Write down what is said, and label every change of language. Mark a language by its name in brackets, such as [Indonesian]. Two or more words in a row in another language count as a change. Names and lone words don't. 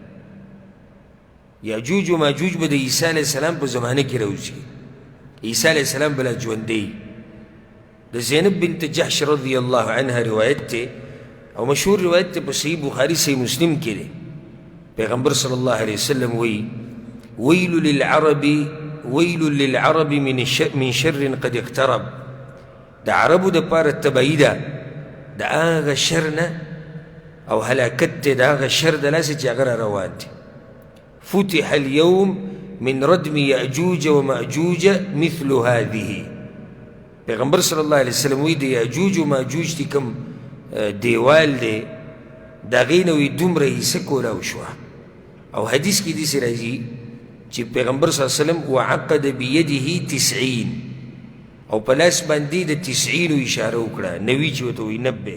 [Pashto] یاجوج و ماجوج به د عیسی علیه السلام په زمانه کې راوځي، عیسی علیه السلام به لا ژوندی. د زینب بنت جحش رضی الله عنها روایت دی او مشهور روایت دی، په صحیح بخاري صحیح مسلم کې دی. پیغمبر صلی الله علیه وسلم وی ویل [Arabic] للعرب من شر قد اقترب. [Pashto] د عربو د پاره تبعی ده د هغه شر نه او هلاکت دی د هغه شر د لاسه چې هغه را روان دی. [Arabic] فتح اليوم من ردم یأجوج و مأجوج مثل هذه. [Pashto] پیغمبر صلی الله علیه وسلم وی د یأجوج و مأجوج دی کم دیوال دی د هغې نه وی دومره حصه کولاو شوه. او حدیث کې داسې راځي چې پیغمبر صلی الله علیه وسلم [Arabic] وعقد بیده [Pashto] 90 او په لاس باندې د 90 اشاره وکړه، 90 چې ورته وایي 90.